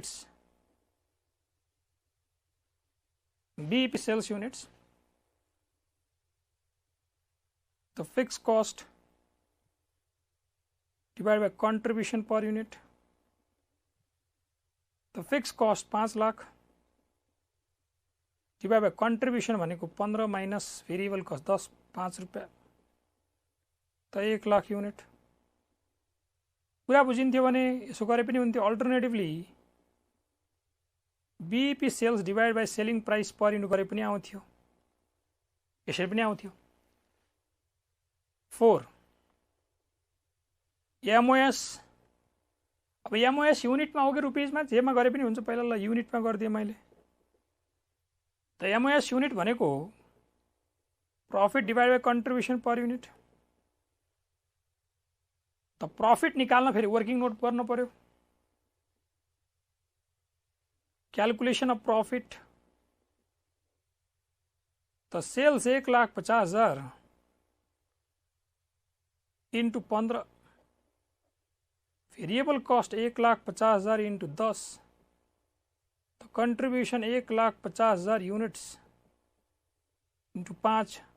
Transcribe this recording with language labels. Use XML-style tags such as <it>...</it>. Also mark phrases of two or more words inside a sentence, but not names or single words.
<en>units तो fixed cost divide by contribution per unit तो fixed cost 5 लाख divide by contribution भनेको 15 minus variable cost 5</en> <ne>रुपियाँ त</ne> <en>1 लाख युनिट</en> <ne>कुरा बुझिन्थ्यो भने यसो गरे पनि हुन्थ्यो अल्टरनेटिभली</ne> <en>BP sales divide by selling price per unit</en> <ne>गरे पनि आउँथ्यो यसरी पनि आउँथ्यो 4 एमओएस अब एमओएस युनिटमा हो कि रुपिजमा जेमा गरे पनि हुन्छ पहिला ल युनिटमा गरिदिएँ मैले तो</ne> <en>MOS unit</en> <ne>भनेको</ne> <en>profit divide by contribution per unit</en> <ne>तो प्रॉफिट निकाल्न फेरि</ne> <en>working note</en> <ne>गर्न पर्यो</ne> <en>calculation of profit तो sales 1,50,000 into 15 variable cost 1,50,000 into 10 तो contribution 1,50,000 units into 5</en>